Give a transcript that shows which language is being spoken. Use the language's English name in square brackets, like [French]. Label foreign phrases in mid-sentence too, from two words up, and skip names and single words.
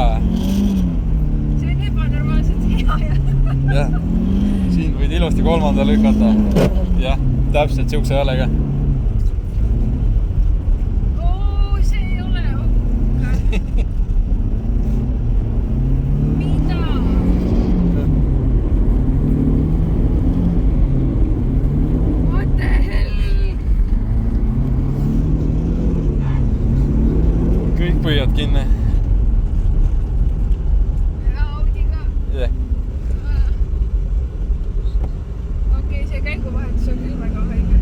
[Estonian] see on ebanormaalselt hea Jah. Siin võid ilusti 3. lükata. Jah, täpselt siukse häälega. Oo, see ei ole hukka. Mida? [English] What the hell? [Estonian] Kõik põhjad kinni. Audi ka. Jah. Okei, see käiguvahetus on küll väga haige.